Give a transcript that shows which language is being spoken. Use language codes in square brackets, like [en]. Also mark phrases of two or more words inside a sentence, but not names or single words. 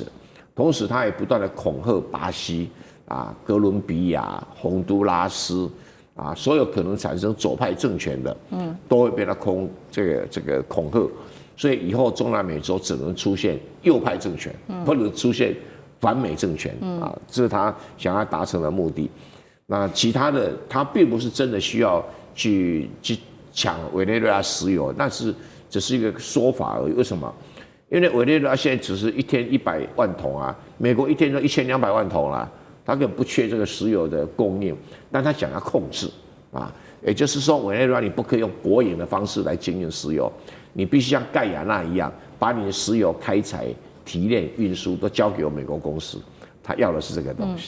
[zh] 同時，他也不斷的恐嚇巴西啊、哥倫比亞、洪都拉斯啊，所有可能產生左派政權的，都會被他這個恐嚇，所以以後中南美洲只能出現右派政權，不能出現反美政權啊，這是他想要達成的目的。那其他的，他並不是真的需要去搶委內瑞拉石油，那只是一個說法而已。為什麼？因為委內瑞拉現在只是一天100萬桶啊，美國一天都1200萬桶啦，他根本不缺這個石油的供應，但他想要控制啊，也就是說委內瑞拉你不可以用國營的方式來經營石油，你必須像蓋亞那一樣，把你的石油開採、提煉、運輸都交給美國公司，他要的是這個東西。